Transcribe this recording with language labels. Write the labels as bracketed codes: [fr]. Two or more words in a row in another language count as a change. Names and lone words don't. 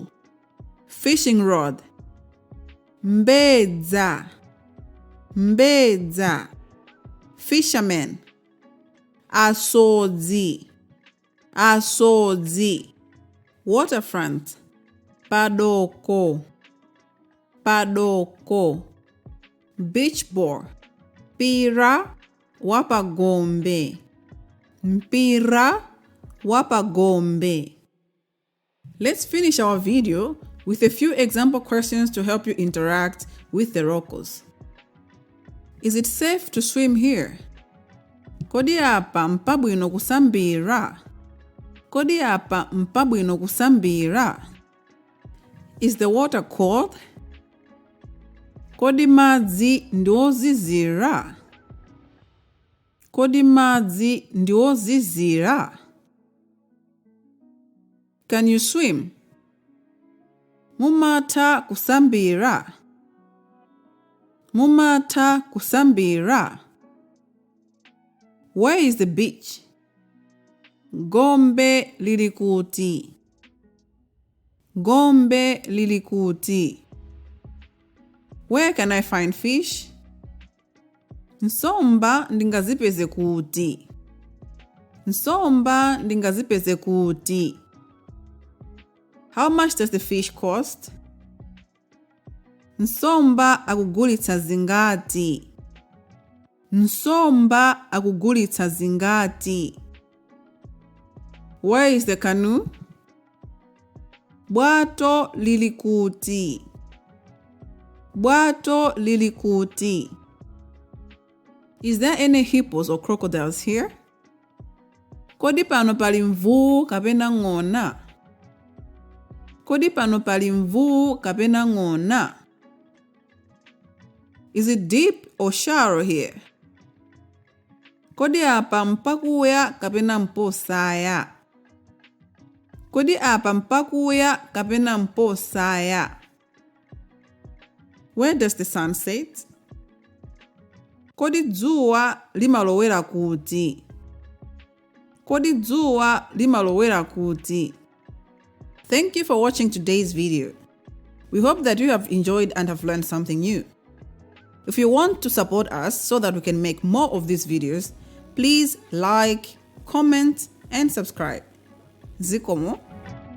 [en] Fishing rod. Mbedza. Mbedza. Fisherman. [ny] Usodzi. Usodzi. [en] Waterfront. Padoko. [ny] padoko, [en] beach ball, [ny] mpira wapa Gombe, mpira wapa Gombe. [en] Let's finish our video with a few example questions to help you interact with the locals. Is it safe to swim here? [ny] Kodi apa mpabwino kusambira? Kodi apa mpabwino kusambira? [en] Is the water cold? [ny] Kodi madzi ndiozizira? Kodi madzi ndiozizira? [en] Can you swim? [ny] Mumata kusambira? Mumata kusambira? [en] Where is the beach? [ny] Gombe lilikuti. Gombe lilikuti. [en] Where can I find fish? [ny] Nsomba ndingazipeze kuti. Nsomba ndingazipeze kuti. [en] How much does the fish cost? [ny] Nsomba akugulitsa zingati. Nsomba akugulitsa zingati. [en] Where is the canoe? [ny] Bwato lilikuti. Bwato lilikuti. [en] Is there any hippos or crocodiles here? [ny] Kodi pano pali mvuu kapena ng'ona? Kodi pano pali mvuu kapena ng'ona? [en] Is it deep or shallow here? [ny] Kodi apa mpakuya kapena mposaya? Kodi apa mpakuya kapena mposaya? [en] Where does the sun set? [ny] Kodi dzuwa limalowera kuti? Kodi dzuwa limalowera kuti? [en] Thank you for watching today's video. We hope that you have enjoyed and have learned something new. If you want to support us so that we can make more of these videos, please like, comment, and subscribe. [ny] Zikomo.